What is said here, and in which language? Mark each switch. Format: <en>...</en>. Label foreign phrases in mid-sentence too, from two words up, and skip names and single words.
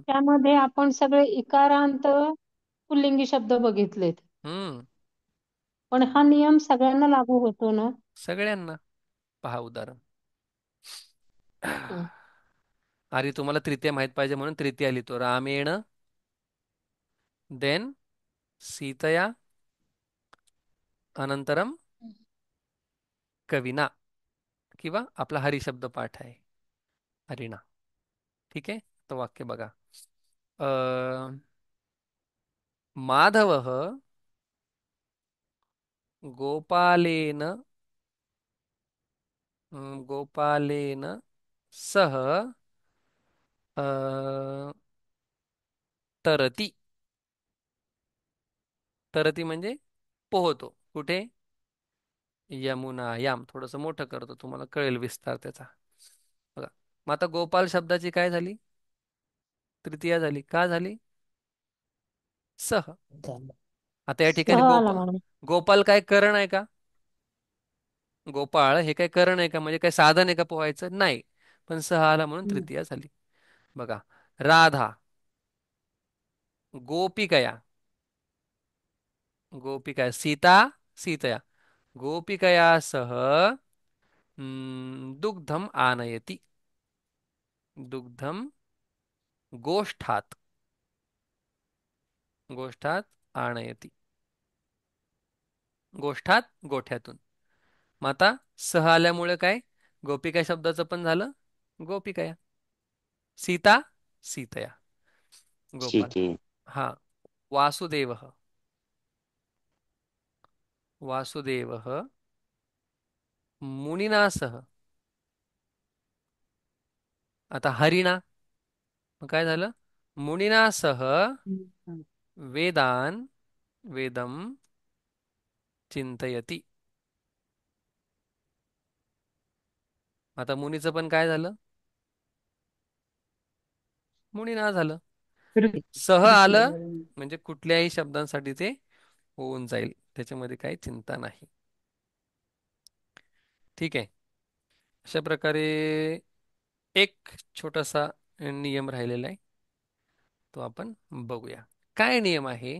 <mr>त्यामध्ये आपण सगळे इकारांत पुल्लिंगी शब्द बघितलेत. हं. पण हा नियम सगळ्यांना लागू होतो ना? सगळ्यांना. पहा उदाहरण. हं. अरे, तुम्हाला तृतीय माहित पाहिजे म्हणून तृतीय लिहितो.</mr> <sa>रामेण देन सीतया अनंतरम कविना.</sa> <mr>किंवा आपला हरिशब्द पाठ आहे, हरिणा. ठीक आहे. तो वाक्य बघा.</mr> <sa>अ माधवः गोपालेन गोपालेन सह अ, तरती.</sa> <mr>तरती म्हणजे पोहतो. कुठे?</mr> <sa>यमुनायाम.</sa> <mr>थोडस मोठं करतो, तुम्हाला कळेल विस्तार त्याचा. बघा. मग आता गोपाल शब्दाची काय झाली? तृतीया झाली. का झाली? सह. झालं. आता या ठिकाणी सह आला म्हणून. गोपाल काय करण आहे का? गोपाळ हे काय करण आहे का? म्हणजे काय साधन आहे का पोहायचं? नाही. पण सह आला म्हणून हं. तृतीया झाली. बघा.</mr> <sa>राधा. गोपिकया. गोपिका. सीता. सीतया. गोपिकया सह दुग्धम आनयति. दुग्धम गोष्ठात. गोष्ठात आनयति.</sa> <mr>गोष्ठात गोठ्यातून. मग आता सह आल्यामुळे काय? गोपिका शब्दाचं पण झालं गोपिकया.</mr> <sa>सीता. सीतया. गोपाल.</sa> <mr>ठीक आहे. हा.</mr> <sa>वासुदेव. वासुदेव मुनिना सह.</sa> <mr>आता हरिणा. मग काय झालं?</mr> <sa>मुनिना सह हम्म. वेदान वेदम चिंतयती.</sa> <mr>आता मुनीचं पण काय झालं? मुनिना झालं.</mr> <hi>फिर</hi> <sa>सह</sa> <hi>फिर से</hi> <mr>आलं</mr> <hi>लगा देंगे.</hi> <mr>म्हणजे कुठल्याही शब्दांसाठी ते होऊन जाईल, त्याच्यामध्ये काही चिंता नाही. ठीक आहे. अशा प्रकारे एक छोटासा नियम राहिलेला आहे, तो आपण बघूया. काय नियम आहे?</mr>